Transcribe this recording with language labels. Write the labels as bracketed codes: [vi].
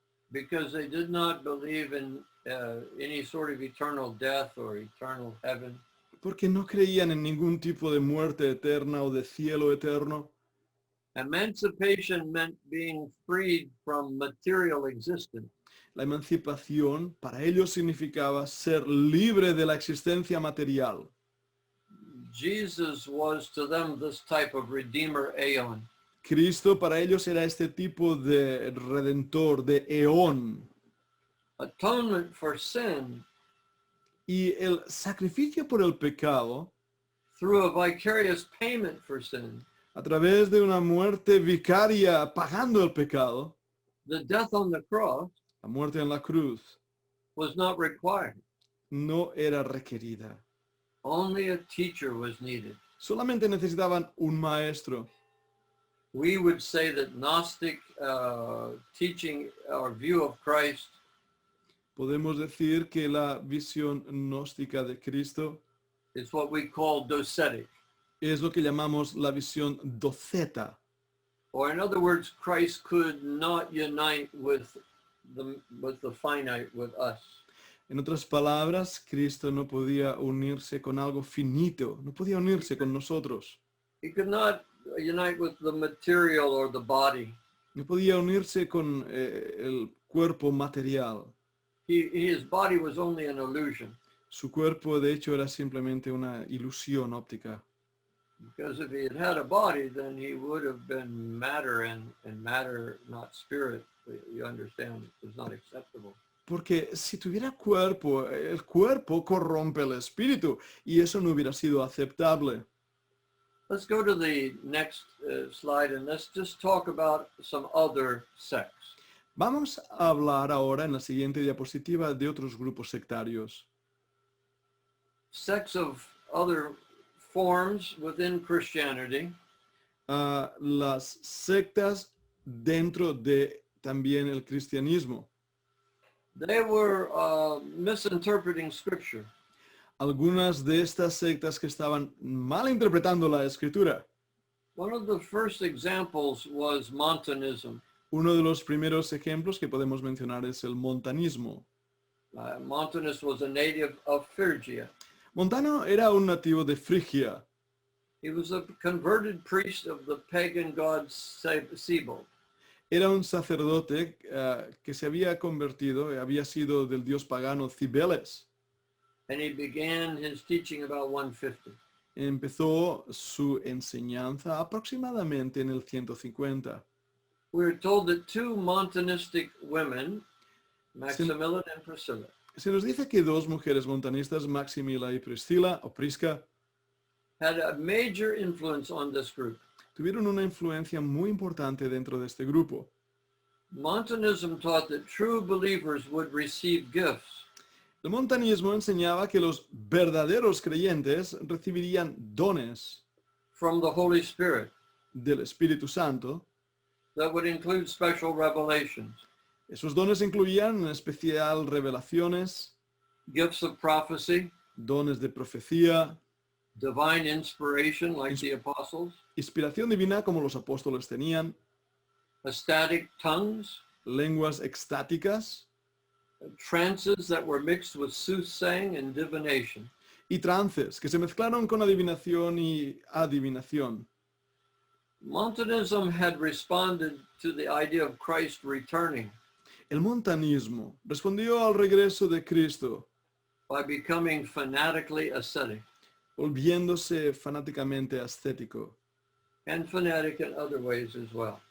[en] because they did not believe in any sort of eternal death or eternal heaven. [es] porque no creían en ningún tipo de muerte eterna o de cielo eterno. [en] Emancipation meant being freed from material existence. [es] La emancipación para ellos significaba ser libre de la existencia material. [en] Jesus was to them this type of redeemer aeon. [es] Cristo para ellos era este tipo de redentor, de eón. [en] Atonement for sin [es] Y el sacrificio por el pecado, [en] through a vicarious payment for sin, [es] a través de una muerte vicaria pagando el pecado, [en] the death on the cross, [es] la muerte en la cruz, [en] was not required. [es] no era requerida. [en] Only a teacher was needed. [es] Solamente necesitaban un maestro. [en] We would say that Gnostic teaching or view of Christ [es] Podemos decir que la visión gnóstica de Cristo [en] is what we call docetic. [es] es lo que llamamos la visión doceta. [en] Or in other words, Christ could not unite with the finite, with us. [es] En otras palabras, Cristo no podía unirse con algo finito, no podía unirse con nosotros, [en] He could not unite with the material or the body. [es] no podía unirse con el cuerpo material. [en] His body was only an illusion. [es] Su cuerpo, de hecho, era simplemente una ilusión óptica. [en] Because if he had had a body, then he would have been matter, and matter, not spirit. You understand, it was not acceptable. [es] Porque si tuviera cuerpo, el cuerpo corrompe el espíritu y eso no hubiera sido aceptable. [en] Let's go to the next slide, and let's just talk about some other sects. [es] Vamos a hablar ahora en la siguiente diapositiva de otros grupos sectarios. [en] Sects of other forms within Christianity. [es] Las sectas dentro de también el cristianismo. [en] They were misinterpreting scripture. [es] Algunas de estas sectas que estaban mal interpretando la escritura. [en] One of the first examples was Montanism. [es] Uno de los primeros ejemplos que podemos mencionar es el montanismo. [en] Montanus was a native of Phrygia. [es] Montano era un nativo de Frigia. [en] He was a converted priest of the pagan god Sebel. [es] Era un sacerdote que se había convertido, había sido del dios pagano Cibeles. [en] And he began his teaching about 150. [es] Empezó su enseñanza aproximadamente en el 150. [en] We're told that two Montanistic women, Maximilla and Priscilla, [es] Se nos dice que dos mujeres montanistas, Maximila y Priscila, o Prisca, [en] had a major influence on this group. [es] tuvieron una influencia muy importante dentro de este grupo. [en] Montanism taught that true believers would receive gifts [es] El montanismo enseñaba que los verdaderos creyentes recibirían dones [en] from the Holy Spirit [es] del Espíritu Santo. [en] that would include special revelations, [es] Esos dones incluían en especial revelaciones, [en] gifts of prophecy, [es] dones de profecía, [en] divine inspiration like the apostles, [es] inspiración divina como los apóstoles tenían, [en] ecstatic tongues, [es] lenguas extáticas [en] trances that were mixed with soothsaying and divination. [es] y trances que se mezclaron con adivinación y adivinación. [en] Montanism had responded to the idea of Christ returning [es] El montanismo respondió al regreso de Cristo, [en] by becoming fanatically ascetic [es] volviéndose fanáticamente ascético [en] and fanatic in other ways as well.